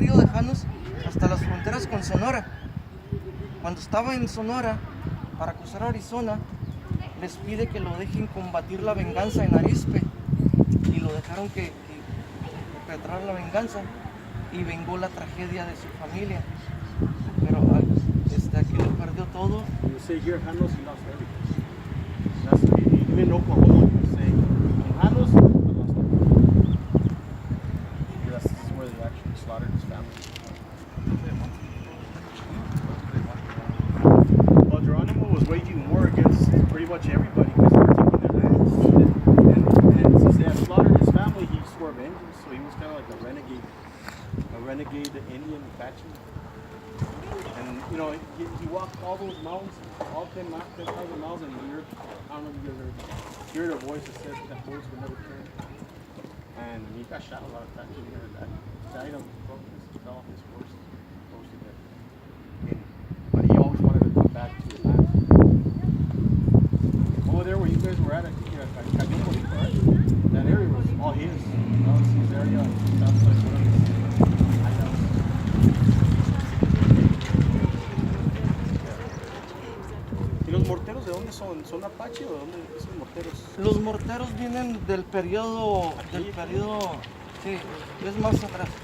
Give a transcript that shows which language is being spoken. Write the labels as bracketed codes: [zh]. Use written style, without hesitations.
[es] río de Janos hasta las fronteras con Sonora. Cuando estaba en Sonora, para cruzar a Arizona, les pide que lo dejen combatir la venganza en Arizpe y lo dejaron que perpetrara la venganza y vengó la tragedia de su familia. Pero aquí lo perdió todo. [en] You say here, Janos, he lost everything. That's even in Oklahoma, you say, in Janos, he lost everything. This is where they actually slaughtered his family. Well, Geronimo was waging war against pretty much everybody because they were taking their lands. And since they had slaughtered his family, he swore vengeance. So he was kind of like a renegade Indian Apache. And you know, he walked all those mountains, all 10,000 miles, and I don't know if you guys heard a voice that said that voice would never turn. And he got shot a lot of times. He heard that. Died on fell off his horse, close to death. But he always wanted to come back to his land. Over there where you guys were at, I think right? That area was all his. That was his area. That was like one of his hideouts. [es] ¿Y los morteros de dónde son? ¿Son Apache o de dónde son morteros? Los morteros vienen del periodo, sí, es más atrás.